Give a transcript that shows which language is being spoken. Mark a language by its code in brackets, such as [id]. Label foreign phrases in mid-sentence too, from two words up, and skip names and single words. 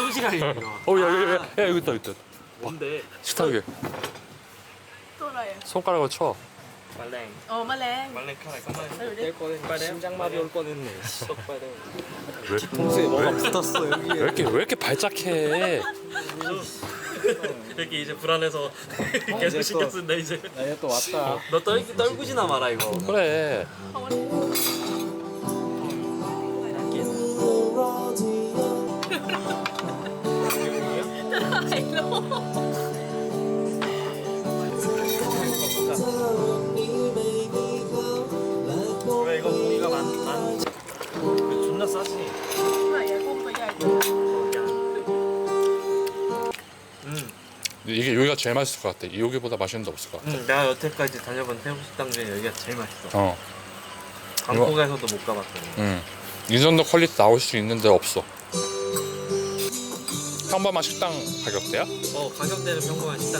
[ko] 식탁에 이거. 야 여기 있다 여기 있다. 뭔데? 식탁 위에 [th] ตัวอะไรอ่ะ [ko] 손가락으로 쳐. 말랭. [th] อ๋อแมลง [ko] 말랭 카라가 말. [th] ดูดิ [ko] 심장마비 올 뻔했네. 쏙 빠져. 왜? 뒤통수에 뭐가 붙었어 여기에. 왜 이렇게 발작해? 이렇게 이제 불안해서 계속 신경 쓴다 이제. 나 이제 또 왔다. 너 떨구지나 마라 이거. 그래. [th] เพราะว่าจะถ่ายรูป [ko] 왜 이거 고기가 많? 존나 싸지. [th] ไหนอะกุ้งตัวใหญ่จัง [ko] 이게 여기가 제일 맛있을 것 같아. 여기보다 맛있는 데 없을 것 같아. 내가 여태까지 다녀본 태국 식당 중에 여기가 제일 맛있어. 어. 방콕에서도 못 가봤거든. 이 정도 퀄리티 나올 수 있는데 없어. 평범한 식당 가격대야? 가격대는 평범한 식당.